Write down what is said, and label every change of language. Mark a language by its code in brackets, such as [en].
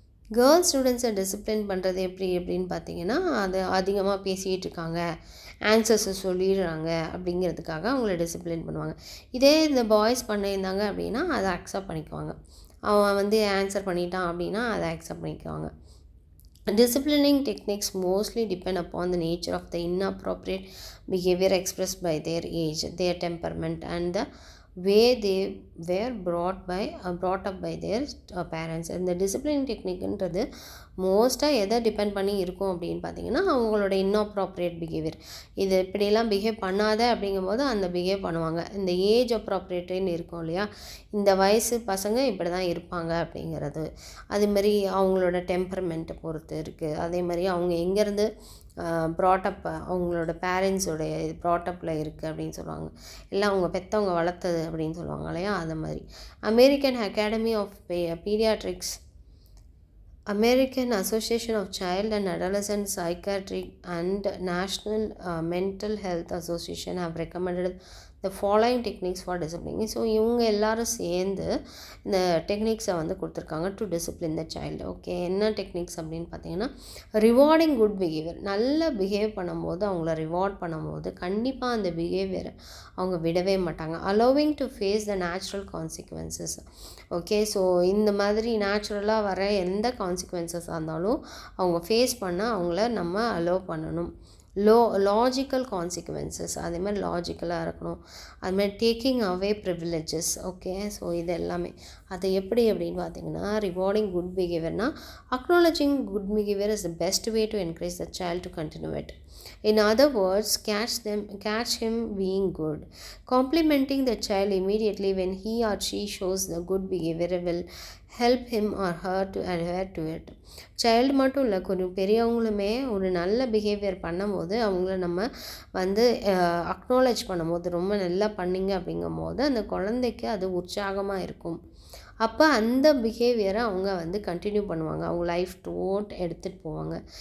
[ta] Girls ஸ்டூடெண்ட்ஸை discipline பண்ணுறது அப்படின்னு பார்த்தீங்கன்னா, அது அதிகமாக பேசிகிட்டு இருக்காங்க, ஆன்சர்ஸை சொல்லிடுறாங்க அப்படிங்கிறதுக்காக அவங்கள டிசிப்ளின் பண்ணுவாங்க. இதே இந்த பாய்ஸ் பண்ணியிருந்தாங்க அப்படின்னா அதை அக்செப்ட் பண்ணிக்குவாங்க. அவன் வந்து ஆன்சர் பண்ணிட்டான் அப்படின்னா அதை அக்செப்ட் பண்ணிக்குவாங்க. [en] Disciplining techniques mostly depend upon the nature of the inappropriate behavior expressed by their age, their temperament, and the way they were brought up by their parents. [ta] இந்த டிசிப்ளினிங் டெக்னிக்ன்றது மோஸ்ட்டாக எதை டிபெண்ட் பண்ணி இருக்கும் அப்படின்னு பார்த்தீங்கன்னா, அவங்களோட இன்அப்ராப்ரியேட் பிஹேவியர். இது இப்படியெல்லாம் பிஹேவ் பண்ணாத அப்படிங்கும்போது அந்த பிஹேவ் பண்ணுவாங்க. இந்த ஏஜ் அப்ராப்ரியேட்டுன்னு இருக்கும் இல்லையா, இந்த வயசு பசங்க இப்படி தான் இருப்பாங்க அப்படிங்கிறது. அதேமாதிரி அவங்களோட டெம்பர்மெண்ட்டை பொறுத்து இருக்குது. அதே மாதிரி அவங்க எங்கேருந்து ப்ராட்டப், அவங்களோட பேரண்ட்ஸோடைய ப்ராட்டப்பில் இருக்குது அப்படின்னு சொல்லுவாங்க. எல்லாம் அவங்க பெற்றவங்க வளர்த்தது அப்படின்னு சொல்லுவாங்க இல்லையா, அது மாதிரி. [en] American Academy of Pediatrics, American Association of Child and Adolescent Psychiatry and National Mental Health Association have recommended the following techniques for disciplining. [ta] So இவங்க எல்லாரும் சேர்ந்து இந்த டெக்னிக்ஸை வந்து கொடுத்துருக்காங்க [en] To discipline the child. [ta] Okay, என்ன டெக்னிக்ஸ் அப்படின்னு பார்த்தீங்கன்னா, ரிவார்டிங் குட் பிஹேவியர். நல்லா பிஹேவ் பண்ணும்போது, அவங்கள ரிவார்ட் பண்ணும்போது கண்டிப்பாக அந்த பிஹேவியரை அவங்க விடவே மாட்டாங்க. [en] Allowing to face the natural consequences. [ta] Okay, so இந்த மாதிரி நேச்சுரலாக வர எந்த கான்சிக்வன்சஸாக இருந்தாலும் அவங்க ஃபேஸ் பண்ண அவங்கள நம்ம அலோவ் பண்ணணும். லாஜிக்கல் கான்சிக்வன்சஸ், அதேமாதிரி லாஜிக்கலாக இருக்கணும். அதுமாதிரி [en] Taking away privileges. [ta] Okay, so இது எல்லாமே அது எப்படி அப்படின்னு பார்த்தீங்கன்னா, [en] Rewarding good பிஹேவியர்னால் acknowledging good behaviour is the best way to encourage the child to continue it. In other words, catch him being good. Complimenting the child immediately when he or she shows the good behavior will help him or her to adhere to it. [ta] Child மட்டும் இல்லை, கொஞ்சம் பெரியவங்களுமே ஒரு நல்ல behaviour பண்ணும்போது அவங்கள நம்ம வந்து acknowledge பண்ணும்போது, ரொம்ப நல்லா பண்ணிங்க அப்படிங்கும்போது அந்த குழந்தைக்கு அது உற்சாகமாக இருக்கும். அப்போ அந்த பிஹேவியரை அவங்க வந்து கண்டினியூ பண்ணுவாங்க, அவங்க லைஃப் டோட் எடுத்துகிட்டு போவாங்க.